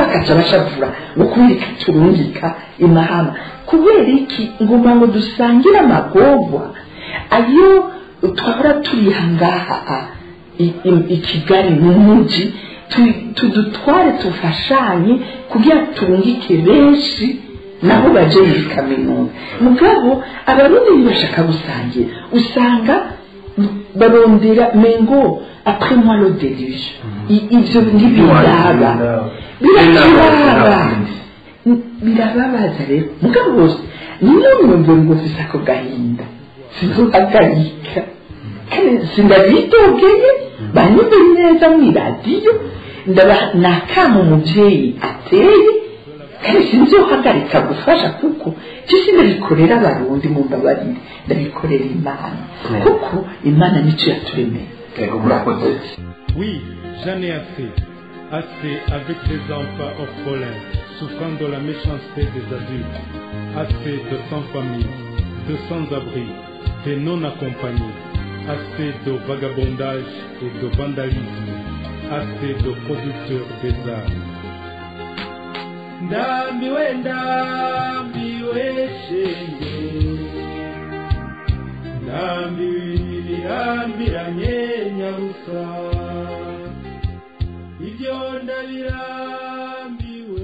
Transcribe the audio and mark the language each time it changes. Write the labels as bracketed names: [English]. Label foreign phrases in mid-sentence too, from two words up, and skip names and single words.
[Rundi] akaca bashavura ngo kubirika turungika imahama kubera iki ngomba ngo dusangire amagorwa ayo twahora turiha ngaha i Kigali mu muji tudutware tufashanye kugira turungike benshi naho baje muri kaminuza mugabo abarundi bashaka gusangira usanga barondera mengo [French] après moi le déluge [Rundi] ivyo birababaza rero mugabo bose niyo mwumva ngo sisako gahinda sinzohagarika kandi sindabitogeye banyumve neza mw'iradiyo nakama umuvyeyi ateye kandi sinzohagarika gufasha kuko cyo ndabikorera abarundi mu mbabarire ndabikorera Imana kuko Imana nico yaturemeye. [French] Oui, j'en ai assez avec les enfants orphelins souffrant de la méchanceté des adultes, assez de sans-famille, de sans-abri, de non-accompagnés, assez de vagabondage et de vandalisme, assez de producteurs des armes. [Rundi] Ndambiwe shenge ndambirambiranye nyabusa ibyo ndabirambiwe.